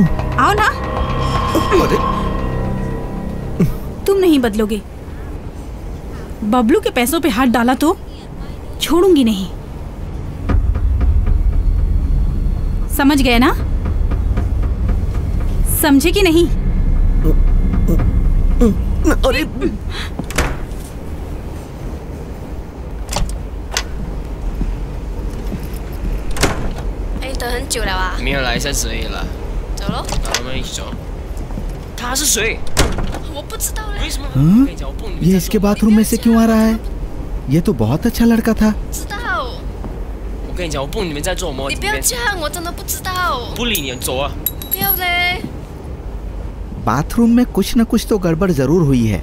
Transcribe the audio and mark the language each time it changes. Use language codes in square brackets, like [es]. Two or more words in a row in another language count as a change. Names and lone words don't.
[hi] आओ ना। तुम नहीं बदलोगे। बबलू के पैसों पे हाथ डाला तो छोड़ूंगी नहीं। समझ गए ना? समझे कि नहीं? अरे [zh] 哎，等很久了啊。没有来3而已了。走喽。我们一起走。他是谁？我不知道嘞。为什么？ [hi] ये इसके बाथरूम में से क्यों आ रहा है? ये तो बहुत अच्छा लड़का था। [zh] 知道。我跟你讲，我不理你们在做什么。你不要这样，我真的不知道。不理你，走啊！不要嘞。 [hi] बाथरूम में कुछ न कुछ तो गड़बड़ जरूर हुई है।